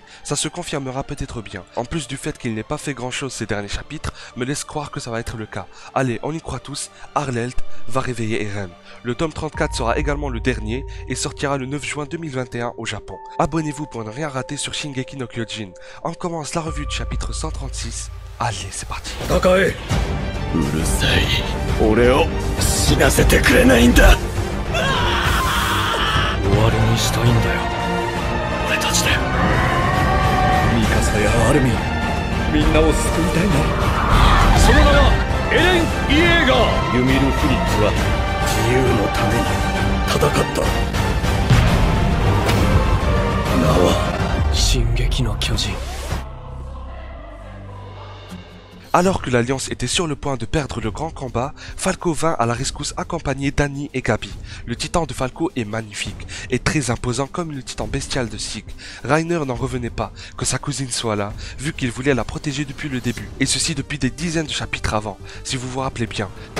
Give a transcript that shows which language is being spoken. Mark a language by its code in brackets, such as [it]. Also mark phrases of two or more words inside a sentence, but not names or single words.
[fr] Ça se confirmera peut-être bien. En plus du fait qu'il n'ait pas fait grand chose ces derniers chapitres, me laisse croire que ça va être le cas. Allez, on y croit tous, Arlelt va réveiller Eren. Le tome 34 sera également le dernier et sortira le 9 juin 2021 au Japon. Abonnez-vous pour ne rien rater sur Shingeki no Kyojin. On commence la revue du chapitre 136. Allez, c'est parti. [ja] うるさい。俺を死なせてくれないんだ。終わりにしたいんだよ。俺たちで。ミカサやアルミン、みんなを救いたいんだ。その名はエレン・イエーガー。ユミル・フリッツは自由のために戦った。名は進撃の巨人。 [fr] Alors que l'Alliance était sur le point de perdre le grand combat, Falco vint à la rescousse accompagné d'Annie et Gabi. Le titan de Falco est magnifique et très imposant comme le titan bestial de Sig. Reiner n'en revenait pas que sa cousine soit là, vu qu'il voulait la protéger depuis le début, et ceci depuis des dizaines de chapitres avant, si vous vous rappelez bien.